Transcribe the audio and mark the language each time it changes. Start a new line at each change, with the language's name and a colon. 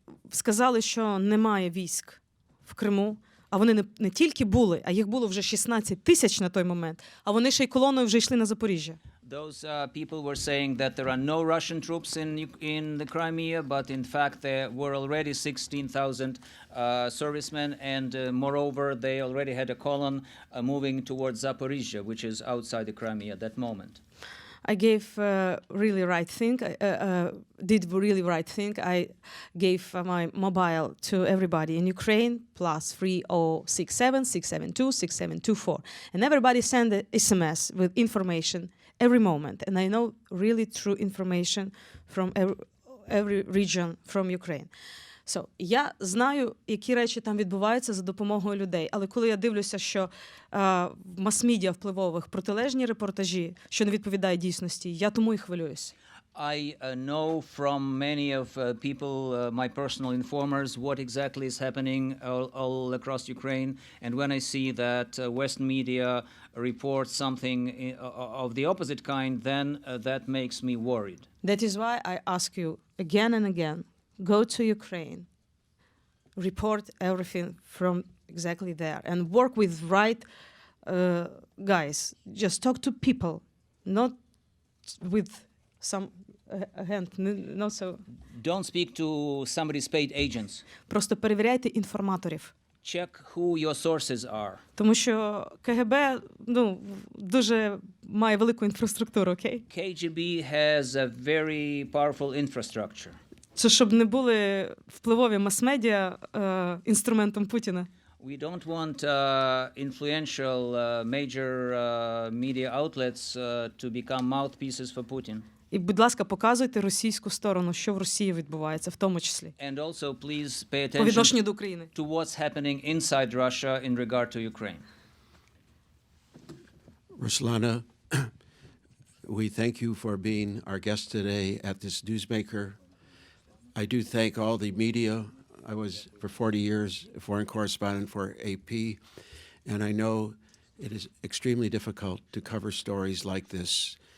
Ukrainian: Сказали, що немає військ в Криму, а вони не тільки були, а їх було вже 16 тисяч на той момент, а вони ще й колоною вже йшли на Запоріжжя.
English: Those people were saying that there are no Russian troops in the Crimea, but in fact there were already 16,000 servicemen, and moreover they already had a column moving towards Zaporizhia, which is outside the Crimea at that moment. I gave really right thing. Did really right thing. I gave my mobile to everybody in Ukraine +3067 672 6724, and everybody send an SMS with information every moment. And I know really true information from every region from Ukraine.
Ukrainian: So, я знаю, які речі там відбуваються за допомогою людей. Але коли я дивлюся, що в мас-медіа впливових протилежні репортажі, що не відповідають дійсності, я тому і хвилююсь.
English: I know from many of people, my personal informers, what exactly is happening all across Ukraine. And when I see that Western media reports something of the opposite kind, then that makes me worried. That is why I ask you again and again, go to Ukraine, report everything from exactly there, and work with right guys. Just talk to people, not with some hand, not so. Don't speak to somebody's paid agents.
Ukrainian: Просто перевіряйте інформаторів.
English: Check who your sources are.
Ukrainian: Тому що КГБ, дуже має велику інфраструктуру, окей?
English: KGB has a very powerful infrastructure.
Ukrainian: Це щоб не були впливові мас-медіа інструментом Путіна.
English: We don't want influential major media outlets to become mouthpieces for Putin.
Ukrainian: І, будь ласка, показуйте російську сторону, що в Росії відбувається, в тому числі.
English: And also please pay
Ukrainian: По відношенню
English: attention
Ukrainian: до України.
English: to what's happening inside Russia in regard to Ukraine. Ruslana, we thank you for being our guest today at this Newsmaker. I do thank all the media. I was, for 40 years, a foreign correspondent for AP, and I know it is extremely difficult to cover stories like this.